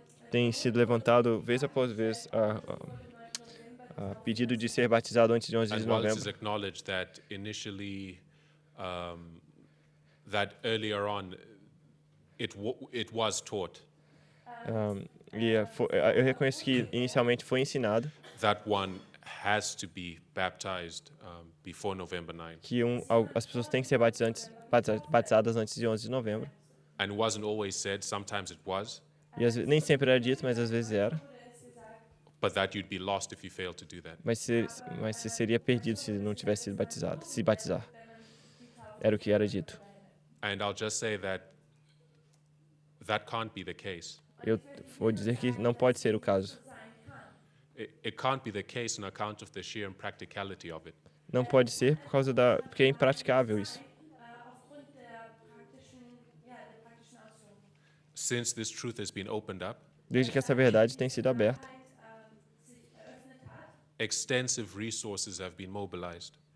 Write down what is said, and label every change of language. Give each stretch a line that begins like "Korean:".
Portuguese: Tem sido levantado vez após vez a pedido de ser batizado antes de 11 de
English: And while it is
Portuguese: novembro.
English: acknowledged that initially, that earlier on, it was taught
Portuguese: Eu reconheço que inicialmente foi ensinado
English: that one has to be baptized before November 9.
Portuguese: que as pessoas têm que ser batizadas antes de 11 de novembro.
English: And it wasn't always said, sometimes it was,
Portuguese: E nem sempre era dito, mas às vezes era.
English: but that you'd be lost if you failed to do that.
Portuguese: Mas você seria perdido se não tivesse sido batizado, se batizar. Era o que era dito.
English: And I'll just say that that can't be the case.
Portuguese: eu vou dizer que não pode ser o caso.
English: It can't be the case on account of the sheer impracticality of it.
Portuguese: Não pode ser porque é impraticável isso.
German: Aufgrund der praktischen Ausführung.
English: Since this truth has been opened up,
Portuguese: Desde que essa verdade tem sido aberta,
German: Sich eröffnet hat,
English: extensive resources have been mobilized.